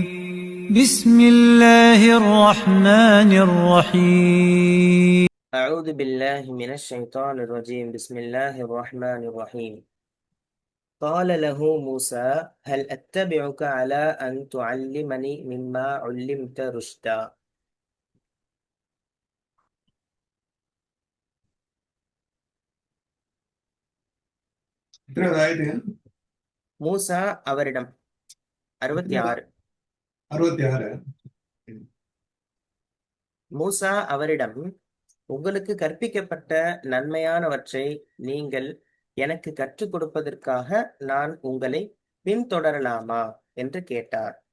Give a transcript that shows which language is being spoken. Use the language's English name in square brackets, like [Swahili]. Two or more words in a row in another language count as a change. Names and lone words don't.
[Arabic] بسم الله الرحمن الرحيم. أعوذ بالله من الشيطان الرجيم بسم الله الرحمن الرحيم. قال له موسى هل أتبعك على أن تعلمني مما علمت رشدا. [Tamil] எத்தனாவது ஆயிடுங்க? மூசா அவரிடம் 66. 66. மூசா அவரிடம் உங்களுக்கு கற்பிக்கப்பட்ட நன்மையானவற்றை நீங்கள் எனக்கு கற்றுக் கொடுப்பதற்காக நான் உங்களை பின்தொடரலாமா என்று கேட்டார்.